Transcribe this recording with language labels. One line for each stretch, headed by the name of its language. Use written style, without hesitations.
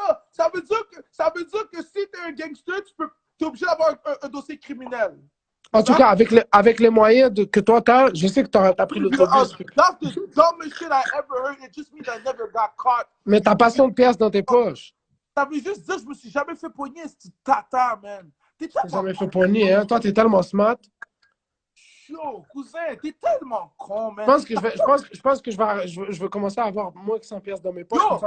French: Ça veut dire que si t'es un gangster, t'es obligé d'avoir un dossier criminel. En tout cas, avec les moyens que toi t'as, je sais que t'as pris l'autobus.
English: That's the dumbest shit I ever heard. It just means I never got caught.
French: Mais t'as pas 100 pièces dans tes poches. Ça veut juste dire que je me suis jamais fait pogner, ce tata, man. T'es T'as tellement jamais fait poigner, hein. Toi, t'es tellement smart. chaud, cousin. T'es tellement con, man. Je pense que je vais commencer à avoir moins que 100 pièces dans mes poches. Yo, Comme ça,